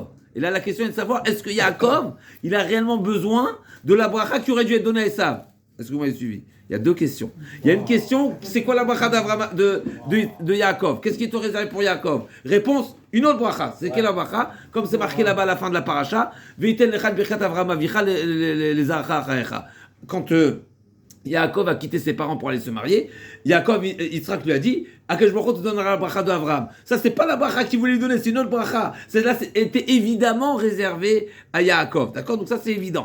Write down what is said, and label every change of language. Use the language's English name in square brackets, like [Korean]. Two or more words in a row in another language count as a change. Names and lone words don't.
[French] Et là, la question est de savoir, est-ce que Yaakov, il a réellement besoin de la bracha qui aurait dû être donnée à Esav? Est-ce que vous m'avez suivi? Il y a deux questions. Il y a une question, c'est quoi la bracha de Yaakov? Qu'est-ce qui est réservé pour Yaakov? Réponse, une autre bracha. C'est quelle la bracha? Comme c'est marqué là-bas à la fin de la paracha, [Hebrew] ויתן לך ברכת אברהם אביך לך ולזרעך. [French] Quand Yaakov a quitté ses parents pour aller se marier, Yitzhak lui a dit [Hebrew] הקדוש ברוך הוא [French] te donnera la bracha d'Avraham. Ça, c'est pas la bracha qu'il voulait lui donner, c'est une autre bracha. Celle-là était évidemment réservée à Yaakov. D'accord? Donc ça, c'est évident.